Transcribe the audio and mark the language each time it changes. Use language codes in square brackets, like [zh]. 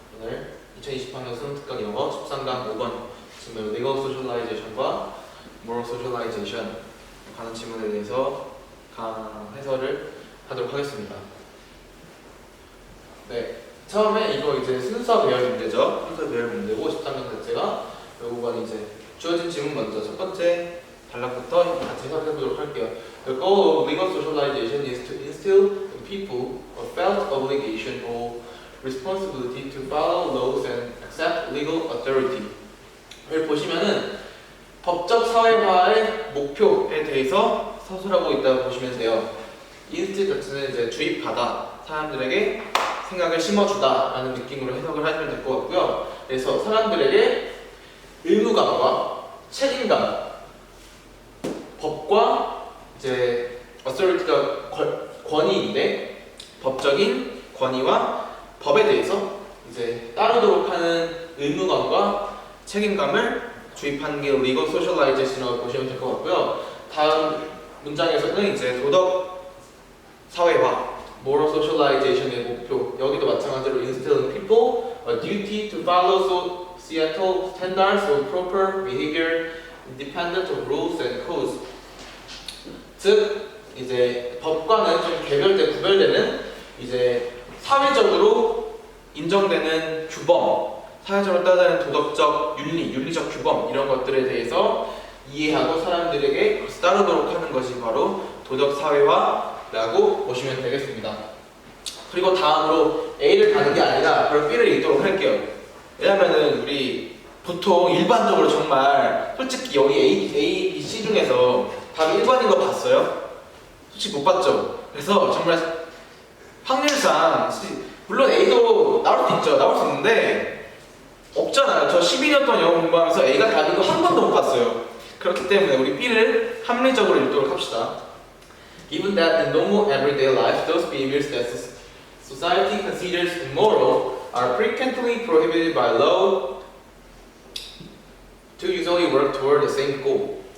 [ko] 오늘 2020학년 수능특강 영어 13강 5번 질문 Legal Socialization과 Moral Socialization 관한 질문에 대해서 해설을 하도록 하겠습니다. 네, 처음에 이거 이제 순서 배열 문제죠. 순서 배열 문제고 13강 자체가 결국은 이제 주어진 질문 먼저 첫 번째 단락부터 같이 해석해 보도록 할게요. [en] The goal of legal socialization is to instill in people a felt obligation or responsibility to follow laws and accept legal authority. [ko] 여기 보시면은 법적 사회화의 목표에 대해서 서술하고 있다고 보시면 돼요. instill 자체는 이제 주입하다, 사람들에게 생각을 심어주다라는 느낌으로 해석을 하시면 될 것 같고요. 그래서 사람들에게 의무감과 책임감, 법과 이제 authority가 권위인데 법적인 권위와 법에 대해서 이제 따르도록 하는 의무감과 책임감을 주입하는 게 legal socialization이라고 보시면 될 것 같고요. 다음 문장에서는 이제 도덕 사회화, moral socialization의 목표, 여기도 마찬가지로 [en] instill in people a duty to follow societal standards of proper behavior independent of rules and codes. [ko] 즉 이제 법과는 좀 구별되는 이제 사회적으로 인정되는 규범, 사회적으로 따르는 도덕적 윤리적 규범 이런 것들에 대해서 이해하고 사람들에게 그것을 따르도록 하는 것이 바로 도덕 사회화라고 보시면 되겠습니다. 그리고 다음으로 A를 가는 게 아니라 바로 B를 읽도록 할게요. 왜냐면은 우리 보통 일반적으로 정말 솔직히 여기 A, B, C 중에서 답이 1번인 거 봤어요? 솔직히 못 봤죠? 그래서 정말 확률상 물론 A도 나올 수 있죠. 나올 수 있는데 없잖아요. 저 12년 동안 영어 공부하면서 A가 답인 거 한 번도 못 봤어요. 그렇기 때문에 우리 B를 합리적으로 읽도록 합시다. [en] Given that in normal everyday life, those behaviors that society considers immoral are frequently prohibited by law to usually work toward the same goal.